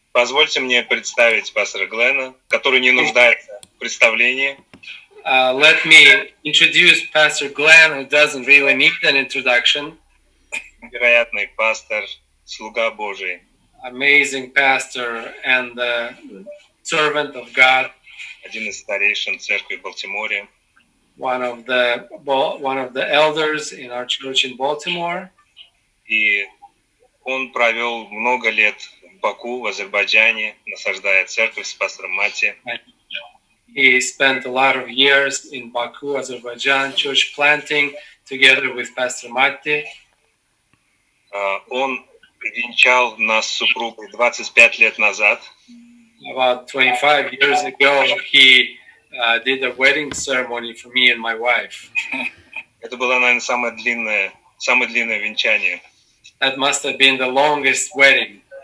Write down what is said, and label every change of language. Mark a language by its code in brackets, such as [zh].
[ru] Позвольте мне представить пастора Глена, который не нуждается в представлении. [en] Let me introduce Pastor Glenn, who doesn't really need an introduction. [ru] Невероятный пастор, слуга Божий. [en] Amazing pastor and servant of God. [ru] Один из старейшин церкви в Балтиморе. [en] One of the elders in our church in Baltimore. [ru] И он провел много лет в Баку, в Азербайджане, насаждая церковь с пастором Матти. [en] He spent a lot of years in Baku, Azerbaijan, church planting together with Pastor Matti. [ru] Он венчал нас с супругой 25 лет назад. [en] About 25 years ago, he did a wedding ceremony for me and my wife. [ru] Это было, наверное, самое длинное венчание. [en] That must have been the longest wedding.